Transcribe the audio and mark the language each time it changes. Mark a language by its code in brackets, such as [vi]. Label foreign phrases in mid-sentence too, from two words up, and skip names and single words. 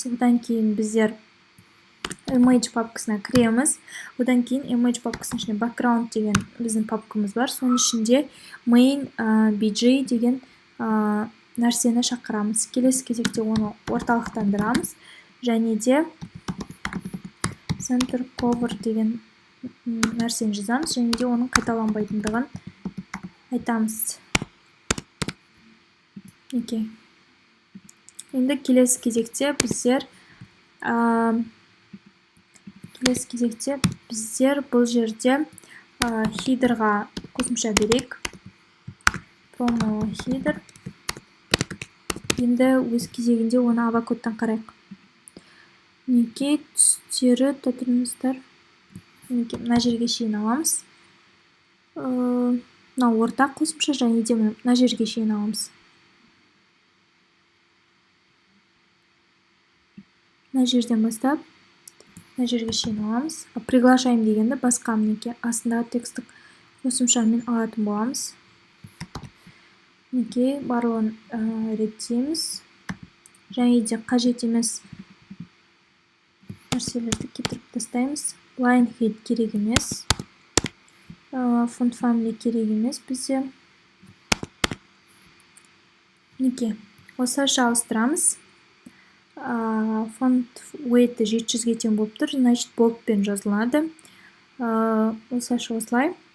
[kk] Одан кейін біздер image папкасына кіреміз. Одан кейін image папкасының ішінде background деген біздің папкамыз бар. Соның ішінде [en] main bg [kk] деген нәрсені шақырамыз. Келесі кезекте оны орталықтандырамыз. Және де [en] center cover [kk] деген нәрсені жазамыз. Және де оның қайталанбайтындығын айтамыз. Енді келесі кезекте біздер бұл жерде headerға қосымша берейік. [en] Promo header. [kk] Енді өз кезегінде оны авакодтан қарайық. Түстері татырыңыздар. Мына жерге шейін аламыз. Мына ортақ қосымша және де мына жерге шейін аламыз. Мына жерден бастап мына жерге шейін аламыз. Приглашаем дегенді басқа астындағы текстік қосымшамен алатын боламыз. Барлығын реттейміз. Және де қажет емес нәрселерді кетіріп тастаймыз. [en] Line head [kk] керек емес. [en] Font family [kk] керек емес бізде. Осылайша ауыстырамыз. [en] Font weight [kk] 700-ге тең болып тұр, значит болтпен жазылады. Осылайша осылай.